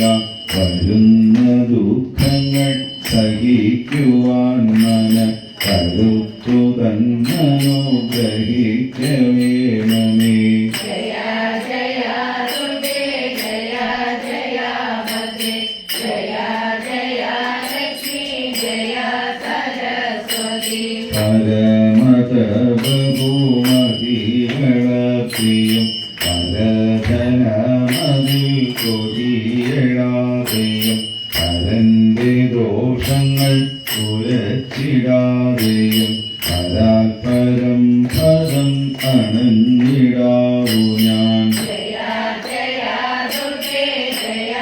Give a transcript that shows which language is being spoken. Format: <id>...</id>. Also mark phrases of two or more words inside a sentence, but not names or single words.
<ml>വരുന്ന ദുഃഖങ്ങൾ സഹിക്കുവാൻ മന കരുത്തു തന്നനുഗ്രഹിക്കവേണമേ.</ml> <sa>जय जय दुर्गे जय जय भद्रे जय जय लक्ष्मी जय सरस्वती</sa> <ml>പരമതബഹുമതികളപ്രിയം പരധനമതിൽ കൊതിയടാതെയും പരന്റെ ദോഷങ്ങൾ കുരച്ചിടാതെയും പരാത്പരം പദം അണഞ്ഞിടാവു ഞാൻ.</ml> <sa>जय जय दुर्गे जय</sa>